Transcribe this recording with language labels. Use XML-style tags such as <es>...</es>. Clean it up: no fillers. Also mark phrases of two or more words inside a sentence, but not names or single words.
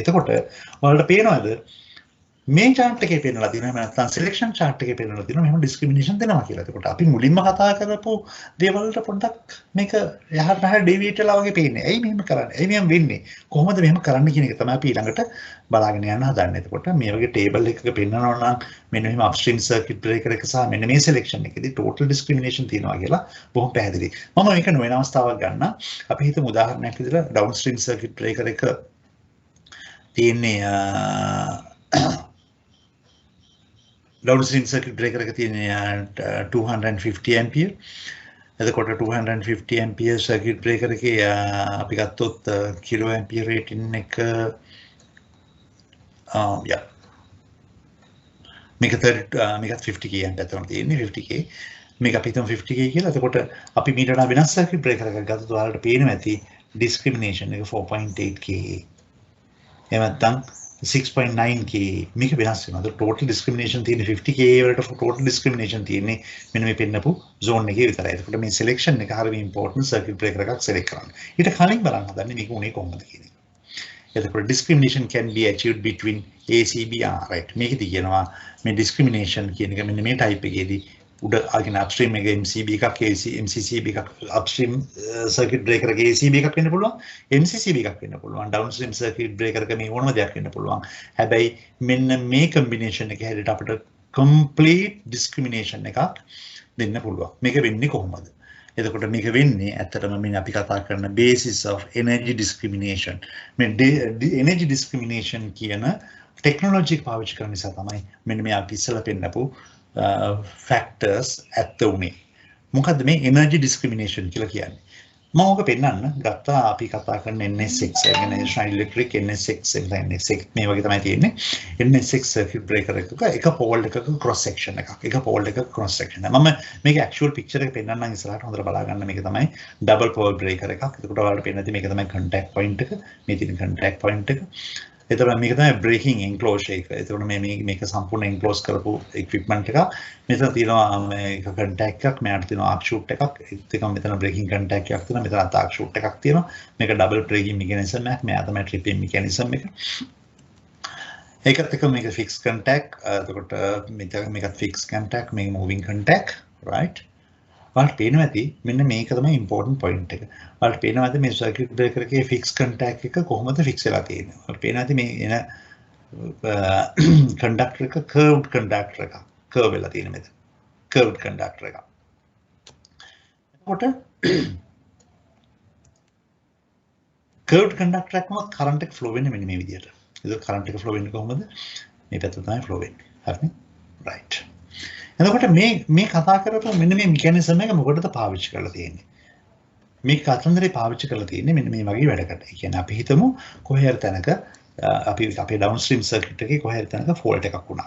<si>එතකොට ඔයාලට පේනවද මේ chart එකේ පෙන්නලා තියෙනවා නැත්නම්</si> <en>selection chart</en> <si>එකේ පෙන්නලා තියෙනවා මෙහෙම discrimination දෙනවා කියලා. එතකොට අපි මුලින්ම කතා කරපු දේවල් වලට පොඩ්ඩක් මේක යහට පහට deviate වෙලා වගේ පේන්නේ. ඇයි මෙහෙම කරන්නේ? ඇයි මෙහෙම වෙන්නේ? කොහොමද මෙහෙම කරන්න කියන එක තමයි අපි ඊළඟට බලාගෙන යන්න හදන්නේ. එතකොට මේ වගේ table එකක පෙන්නනවා නම් මෙන්න මෙහෙම</si> <en>upstream circuit breaker</en> <si>එක සහ මෙන්න මේ selection එකේදී</si> <en>total discrimination</en> <si>තියෙනවා කියලා බොහොම පැහැදිලි. මම මේක නොවන අවස්ථාවක් ගන්න. අපි හිතමු උදාහරණයක් විදිහට</si> <en>downstream circuit breaker</en> <si>එක තියෙන්නේ</si> <en>downstream circuit breaker</en> <si>එක තියෙන 250 ampere. එතකොට 250</si> <en>ampere circuit breaker</en> <si>එකේ අපි ගත්තොත්</si> <en>kilo ampere rating</en> <si>එක මේක 50k amp අතරම තියෙන්නේ 50k. මේක අපි හිතමු 50k කියලා. එතකොට අපි මීට වඩා වෙනස්</si> <en>circuit breaker</en> <si>එකක් ගත්තොත් ඔයාලට පේනවා ඇති discrimination එක 4.8k. එහෙම නැත්නම් 6.9k මේක වෙනස් වෙනවා.</si> <en>total discrimination</en> <si>තියෙන්නේ 50k වලට</si> <en>total discrimination</en> <si>තියෙන්නේ මෙන්න මේ පෙන්නපු zone එකේ විතරයි. ඒකට මේ selection එක හරිය</si> <en>important circuit breaker</en> <si>එකක් select කරන්න. ඊට කලින් බලන්න හදන්නේ මේක උනේ කොහොමද කියන එක.</si> <en>එතකොට discrimination can be achieved between ACBR right.</en> <si>මේකදී කියනවා මේ discrimination කියන එක මෙන්න මේ type එකේදී උඩ අගෙන upstream එක MCB එකක් MCCB එකක්</si> <en>upstream circuit breaker</en> <si>එක ACB එකක් වෙන්න පුළුවන් MCCB එකක් වෙන්න පුළුවන්</si> <en>downstream circuit breaker</en> <si>එක මේ ඕනම දෙයක් වෙන්න පුළුවන්. හැබැයි මෙන්න මේ combination එක හැදෙට අපිට</si> <en>complete discrimination</en> <si>එකක් දෙන්න පුළුවන්. මේක වෙන්නේ කොහොමද? එතකොට මේක වෙන්නේ ඇත්තටම මේ අපි කතා කරන</si> <en>basis of energy discrimination.</en> <si>මේ</si> <en>energy discrimination</en> <si>කියන technology එක පාවිච්චි කරන නිසා තමයි මෙන්න මේ අපි ඉස්සලා පෙන්නපු factors ඇත්ත උනේ. මොකද්ද මේ</si> <en>energy discrimination</en> <si>කියලා කියන්නේ? මම ඔක පෙන්නන්න ගත්තා අපි කතා කරන NSX කියන්නේ National Electric NSX NSX මේ වගේ තමයි තියෙන්නේ. NSX</si> <en>circuit breaker</en> <si>එක pole එකක</si> <en>cross section</en> <si>එකක්. එක pole එකක</si> <en>cross section</en> <si>එක. මම මේක</si> <en>actual picture</en> <si>එක පෙන්නන්නම් ඉස්සරහට හොඳට බලා ගන්න. මේක තමයි</si> <en>double pole breaker</en> <si>එකක්. එතකොට ඔයාලට පේන්නේ මේක තමයි</si> <en>contact point</en> <si>එක. මේ තියෙන</si> <en>contact point</en> <si>එක. එතකොට මේක තමයි</si> <en>breaking enclosure</en> <si>එක. එතකොට මේක සම්පූර්ණ enclose කරපු equipment එකක්. මෙතන තියෙනවා මේක contact එකක්, මෙයාට තියෙනවා</si> <en>arc chute</en> <si>එකක්. ඒත් එකම මෙතන</si> <en>breaking contact</en> <si>එකක් තියෙනවා. මෙතන</si> <en>arc chute</en> <si>එකක් තියෙනවා. මේක</si> <en>double breaking mechanism</en> <si>එකක්. මෙයා තමයි</si> <en>tripping mechanism</en> <si>එක. ඒකත් එක මේක</si> <en>fixed contact.</en> <si>එතකොට මේකත්</si> <en>fixed contact,</en> <si>මේක</si> <en>moving contact, right?</en> <si>ඔයාලට පේනවා ඇති මෙන්න මේක තමයි</si> <en>important point</en> <si>එක. ඔයාලට පේනවා ඇති මේ</si> <en>circuit breaker</en> <si>එකේ</si> <en>fixed contact</en> <si>එක කොහොමද fix වෙලා තියෙන්නේ. ඔයාලට පේනවා ඇති මේ එන conductor එක</si> <en>curved conductor</en> <si>එකක් curve වෙලා තියෙන මෙතන</si> <en>curved conductor</en> <si>එකක්. එතකොට</si> <en>curved conductor</en> <si>එකක් මොකද current එක flow වෙන්නේ මෙන්න මේ විදිහට. ඒක current එක flow වෙන්නේ කොහොමද? මේ පැත්තට තමයි flow වෙන්නේ. හරිනේ? right. එතකොට මේ කතා කරපුව මෙන්න මේ mechanism එක මොකටද පාවිච්චි කරලා තියෙන්නේ? මේ කතන්දරේ පාවිච්චි කරලා තියෙන්නේ මෙන්න මේ වගේ වැඩකට. ඒ කියන්නේ අපි හිතමු කොහේ හරි තැනක අපි අපේ</si> <en>downstream circuit</en> <si>එකේ කොහේ හරි තැනක fault එකක් වුණා.</si>